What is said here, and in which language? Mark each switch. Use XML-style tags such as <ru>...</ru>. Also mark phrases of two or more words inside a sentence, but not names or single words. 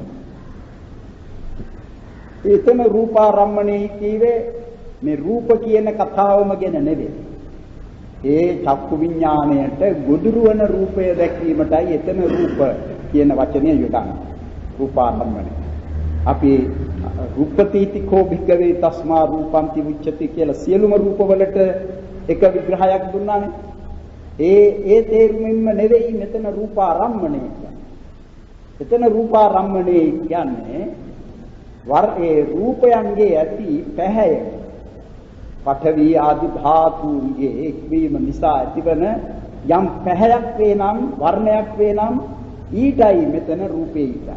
<si>එතන රූපාරම්මණය කියවේ මේ රූප කියන කතාවම ගැන නෙවෙයි. ඒ චක්කු විඥාණයට ගොදුරු වන රූපය දැක්වීමටයි එතන රූප කියන වචනය යොදන්නේ. රූපාරම්මණය. අපි</si> <pi>රූපපීතිකෝ භික්ඛවේ තස්මා රූපන්ති උච්චති</pi> <si>කියලා සියලුම රූපවලට එක විග්‍රහයක් දුන්නානේ. ඒ තේරුමින්ම නෙවෙයි මෙතන රූපාරම්මණය කියන්නේ. එතන රූපාරම්මණය කියන්නේ ඒ රූපයන්ගේ ඇති පැහැය පඨවි ආදි ධාතුන්ගේ එක්වීම නිසා ඇතිවන යම් පැහැයක් වේ නම් වර්ණයක් වේ නම් ඊටයි මෙතන රූපේ ඉන්නේ.</si>